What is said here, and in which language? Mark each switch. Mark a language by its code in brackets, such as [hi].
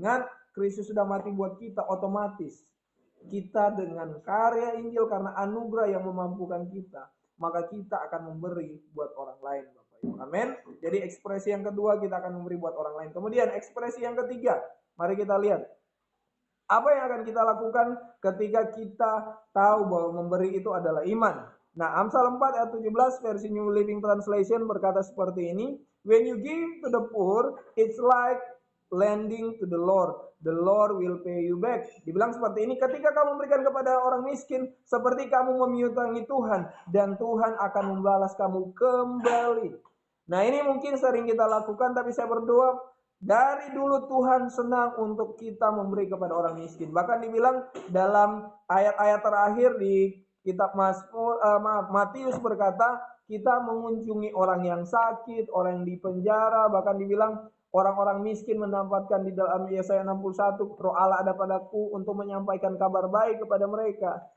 [id] Ingat, Kristus sudah mati buat kita, otomatis kita dengan karya Injil karena anugerah yang memampukan kita, maka kita akan memberi buat orang lain, Bapak Ibu. Amin. Jadi ekspresi yang kedua, kita akan memberi buat orang lain. Kemudian ekspresi yang ketiga, mari kita lihat. Apa yang akan kita lakukan ketika kita tahu bahwa memberi itu adalah iman? Nah, Amsal 4 ayat 17 versi New Living Translation berkata seperti ini. [en] When you give to the poor, it's like lending to the Lord. The Lord will pay you back. [id] Dibilang seperti ini, ketika kamu memberikan kepada orang miskin, seperti kamu memiutangi Tuhan, dan Tuhan akan membalas kamu kembali. Nah, ini mungkin sering kita lakukan, tapi saya berdoa, dari dulu Tuhan senang untuk kita memberi kepada orang miskin. Bahkan dibilang dalam ayat-ayat terakhir di kitab Matius berkata, kita mengunjungi orang yang sakit, orang yang di penjara, bahkan dibilang orang-orang miskin mendapatkan di dalam Yesaya 61, Roh Allah ada padaku untuk menyampaikan kabar baik kepada mereka.